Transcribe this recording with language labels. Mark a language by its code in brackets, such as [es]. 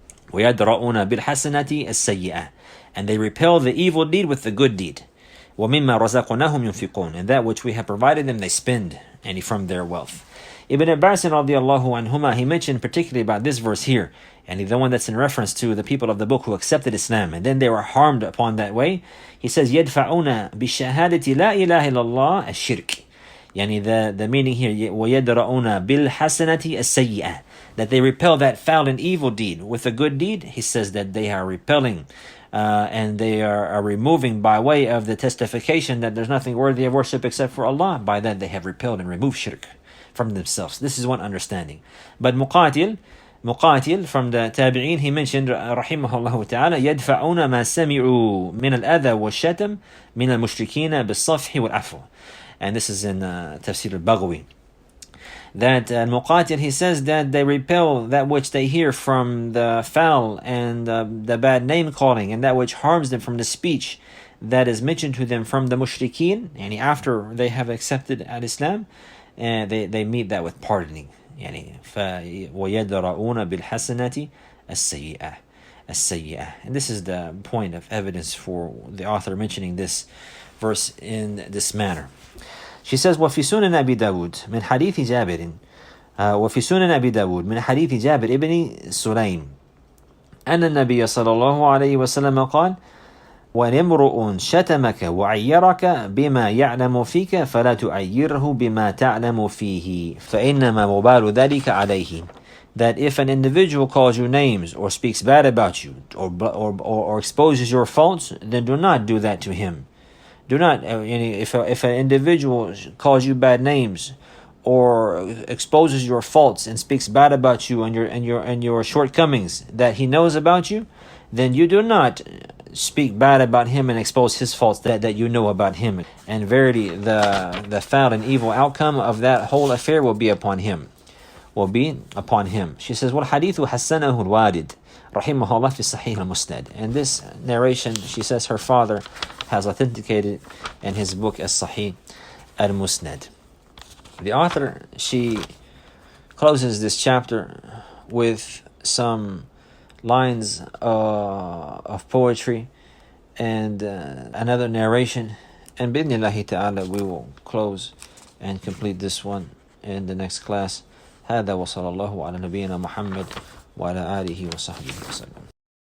[ar] وَيَدْرَؤُونَ بِالْحَسَنَةِ السَّيِّئَةِ, [en] and they repel the evil deed with the good deed. [ar] وَمِمَّا رَزَقْنَاهُمْ يُنْفِقُونَ, [en] and that which we have provided them they spend, and from their wealth. Ibn Abbas radiallahu anhuma, he mentioned particularly about this verse here, and the one that's in reference to the people of the book who accepted Islam and then they were harmed upon that way. He says, [ar] يَدْفَعُونَ بِالشَّهَادَةِ لَا إِلَهِ إِلَّا اللَّهِ الشِّرْكِ. [en] The meaning here, [ar] وَيَدْرَؤُونَ بِالْحَسَنَةِ السَّيِّئَةِ, [en] that they repel that foul and evil deed with a good deed. He says that they are repelling and they are removing by way of the testification that there's nothing worthy of worship except for Allah. By that they have repelled and removed shirk from themselves. This is one understanding. But Muqatil from the Tabi'een, he mentioned rahimahullah ta'ala, [ar] يَدْفَعُونَ مَا سَمِعُوا مِنَ الْأَذَى وَالشَّتَمْ مِنَ الْمُشْرِكِينَ بِالصَّفْحِ وَالْعَفْوِ. [en] And this is in Tafsir al-Baghawi. That Muqatil, he says that they repel that which they hear from the foul and the bad name calling and that which harms them from the speech that is mentioned to them from the mushrikeen, and after they have accepted al-Islam, and they meet that with pardoning. [ar] وَيَدْرَؤُونَ بِالْحَسَنَةِ السَّيِّئَةِ. [en] And this is the point of evidence for the author mentioning this verse in this manner. She says, [ar] وفي سنن أبي داود من حديث جابر وفي سنن أبي داود من حديث جابر ابن سليم أن النبي صلى الله عليه وسلم قال وَإِنْ امْرُؤٌ شَتَمَكَ وَعَيَّرَكَ بِمَا يَعْلَمُ فِيكَ فَلَا تُعَيِّرْهُ بِمَا تَعْلَمُ فِيهِ فَإِنَّمَا مُبَالُ ذَلِكَ عَلَيْهِ. [en] That if an individual calls you names or speaks bad about you or exposes your faults, then do not do that to him. Do not, if an individual calls you bad names or exposes your faults and speaks bad about you and your shortcomings that he knows about you, then you do not speak bad about him and expose his faults that you know about him. And verily, the foul and evil outcome of that whole affair will be upon him. She says, [ar] وَالْحَدِيثُ حَسَّنَهُ الْوَالِدِ رَحِمَهُ اللَّهُ فِي صَحِيحِ الْمُسْنَدِ. [en] And this narration, she says her father has authenticated in his book As-Sahih al-Musnad. The author, she closes this chapter with some lines of poetry and another narration, and bi'idhnillahi ta'ala we will close and complete this one in the next class. [ar] هذا وصلى الله على نبينا محمد وعلى آله وصحبه وسلم.